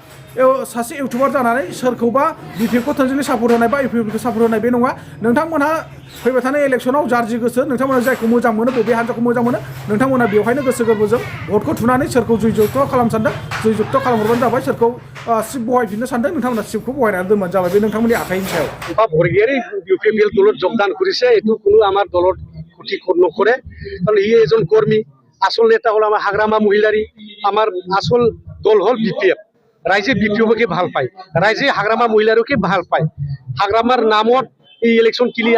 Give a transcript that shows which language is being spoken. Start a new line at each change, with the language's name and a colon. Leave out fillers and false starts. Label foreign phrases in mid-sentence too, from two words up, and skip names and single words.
Bodo: सासे इउटुबार जानानै सोरखौबा BPFखौ थोंजोङै सापर्ट होनाय बा UPPLखौ सापर्ट होनाय बे नङा नोंथांमोनहा फैबाय थानाय इलेक्सनाव जारजि गोसो नोंथांमोना जायखौ मोजां मोनो बबे हान्जाखौ मोजां मोनो नोंथांमोना बेवहायनो गोसो गोरबोजों भटखौ थुनानै सोरखौ जयजुक्त खालामनो सानदों जयजुक्त खालामहरबानो जाबाय सोरखौ सिट बहायफिननो सानदों नोंथांमोना सिटखौ बहायनानै दोनबानो जाबाय बे नोंथांमोननि आखाइनि सायाव
Assamese: বৰগিয়াৰী UPPL দলত যোগদান কৰিছে এইটো কোনো আমাৰ দলত ক্ষতি নকৰে কাৰণ ই এজন কৰ্মী আসল নেতা হ'ল আমাৰ হাগ্ৰামা মহিলাৰী আমাৰ আসল দল হ'ল BPF ৰাইজে BPFকে ভাল পায় ৰাইজে হাগ্ৰামা মহিলাৰীকে ভাল পায় হাগ্ৰামাৰ নামত এই ইলেকশ্যন কিলি